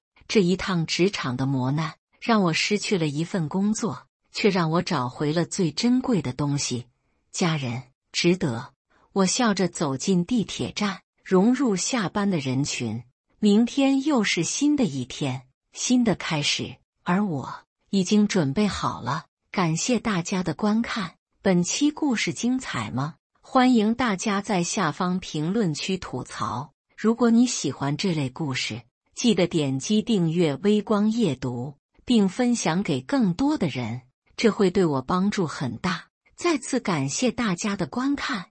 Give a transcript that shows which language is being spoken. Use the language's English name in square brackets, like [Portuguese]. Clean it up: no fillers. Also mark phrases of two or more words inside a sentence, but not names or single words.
[Chinese] 這一趟職場的磨難，讓我失去了一份工作，卻讓我找回了最珍貴的東西——家人。值得。我笑着走進地鐵站，融入下班的人群。明天又是新的一天，新的開始，而我已經準備好了。感謝大家的觀看。本期故事精彩嗎？歡迎大家在下方評論區吐槽。如果你喜歡這類故事，記得點擊訂閱微光夜讀，並分享給更多的人，這會對我幫助很大。再次感謝大家的觀看。